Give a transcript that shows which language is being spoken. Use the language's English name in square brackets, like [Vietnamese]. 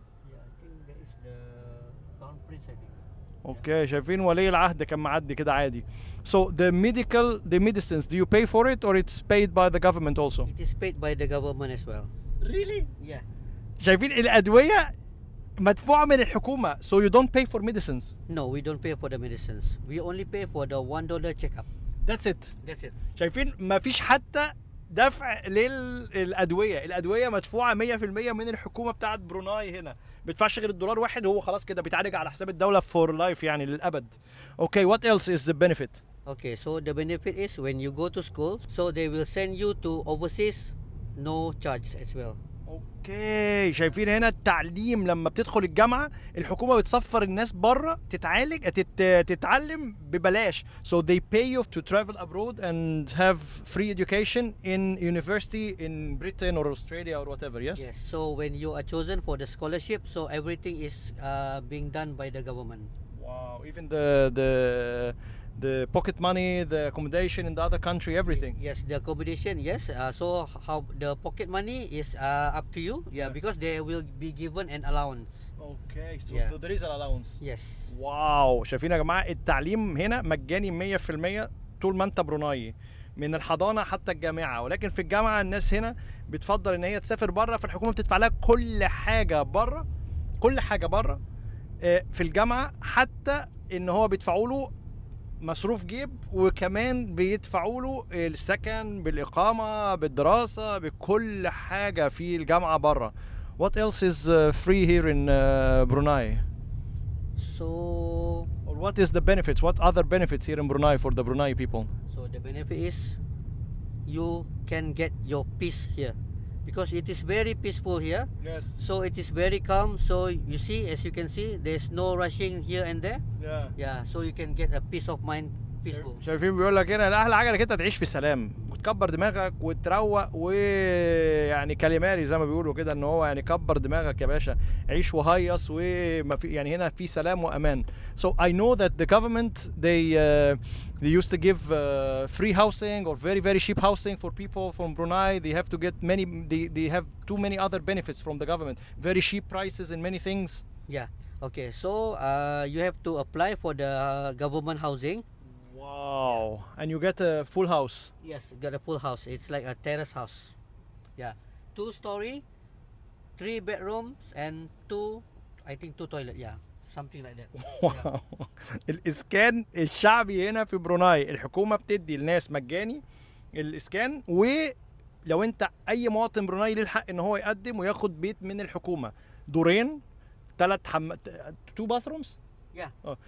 [English] Yeah, I think that is the crown prince. I think. [Arabic] اوكي، شايفين ولي العهد كان معدي كده عادي. [English] So the medicines, do you pay for it or it's paid by the government also? It is paid by the government as well. Really? Yeah. [Arabic] شايفين الادويه مدفوعه من الحكومه. [English] So you don't pay for medicines. No, we don't pay for the medicines. We only pay for the $1 checkup. That's it. That's it. [Arabic] شايفين مفيش حتى دفع للادويه. الادويه مدفوعه 100% من الحكومه بتاعت بروناي. هنا بيدفعش غير الدولار واحد، هو خلاص كده بيتعالج على حساب الدوله فور لايف، يعني للابد. [English] Okay, what else is the benefit؟ Okay, so the benefit is when you go to school, so they will send you to overseas, no charge as well. [Arabic] اوكي، شايفين هنا التعليم لما بتدخل الجامعه الحكومه بتسفر الناس بره تتعلم ببلاش. [English] So they pay you to travel abroad and have free education in university in Britain or Australia or whatever. Yes. Yes, so when you are chosen for the scholarship, so everything is being done by the government. Wow, even the pocket money, the accommodation in the other country, everything. Yes, the accommodation, yes. So how the pocket money is up to you. Yeah, because they will be given an allowance. Okay, so Yeah. there is an allowance. Yes. [Arabic] واو، شايفين يا جماعه التعليم هنا مجاني 100% طول ما انت بروناي، من الحضانه حتى الجامعه. ولكن في الجامعه الناس هنا بتفضل ان هي تسافر بره، فالحكومه بتدفع لها كل حاجه بره، كل حاجه بره في الجامعه، حتى ان هو بيدفعوا له مصروف جيب، وكمان بيدفعوا له السكن بالإقامة بالدراسة بكل حاجة في الجامعة بره. [English] What else is free here in Brunei? So Or what is the benefits? What other benefits here in Brunei for the Brunei people? so the benefit is you can get your peace here because it is very peaceful here. Yes. So it is very calm. So you see, as you can see, there's no rushing here and there. Yeah. Yeah, so you can get a peace of mind, peaceful. [Arabic] شايفين بيقول لك هنا احلى حاجه انك انت تعيش في سلام وتكبر دماغك وتروق، ويعني كاليماري زي ما بيقولوا كده، ان هو يعني كبر دماغك يا باشا، عيش وهيص، وما في يعني هنا في سلام وامان. [English] So I know that the government they used to give free housing or very very cheap housing for people from Brunei. They have to get they have too many other benefits from the government, very cheap prices in many things. Yeah. Okay. So you have to apply for the government housing. Wow. And you get a full house. Yes, got a full house. It's like a terrace house. Yeah, 2-story, 3 bedrooms, and I think 2 toilet. Yeah, something like that. واو. [Arabic] الاسكان الشعبي هنا في بروناي الحكومه بتدي الناس مجاني الاسكان، ولو انت اي مواطن بروناي ليه الحق ان هو يقدم وياخد بيت من الحكومه دورين، 2 bathrooms، [English] Yeah,